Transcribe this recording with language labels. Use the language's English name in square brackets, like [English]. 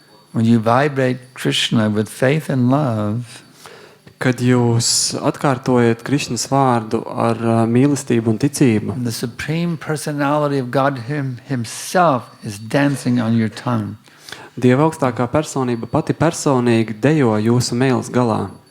[English] When you vibrate Krishna with faith and love, [Latvian] Kad jūs atkārtojat Krišnas vārdu ar mīlestību un ticību, [English] the Supreme Personality of God himself is dancing on your tongue. [Latvian] Dieva augstākā personība pati personīgi dejo jūsu mēles galā.